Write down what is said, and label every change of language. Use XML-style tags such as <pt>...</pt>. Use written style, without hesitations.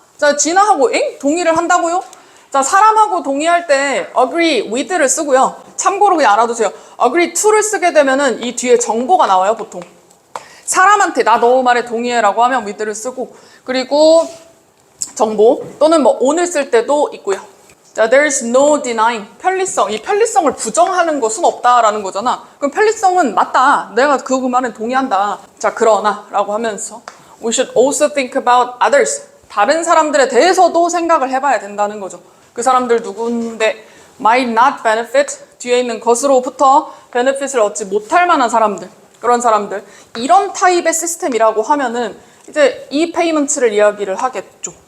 <ko>자, 진아하고 동의를 한다고요? 자, 사람하고 동의할 때 agree with를 쓰고요. 참고로 그냥 알아두세요. agree to를 쓰게 되면은 이 뒤에 정보가 나와요, 보통. 사람한테 나 너 말에 동의해라고 하면 with를 쓰고, 그리고 정보 또는 뭐 on을 쓸 때도 있고요.</ko> <en>자, there's no denying. 편리성.</en> <ko>이 편리성을 부정하는 것은 없다라는 거잖아. 그럼 편리성은 맞다. 내가 그 말에 동의한다. 자, 그러나 라고 하면서</ko> <en>we should also think about others.</en> <ko>다른 사람들에 대해서도 생각을 해봐야 된다는 거죠. 그 사람들 누군데</ko> <en>might not benefit,</en> <ko>뒤에 있는 것으로부터 benefit을 얻지 못할 만한 사람들, 그런 사람들. 이런 타입의 시스템이라고 하면은 이제 이 페이먼트를 이야기를 하겠죠.</ko>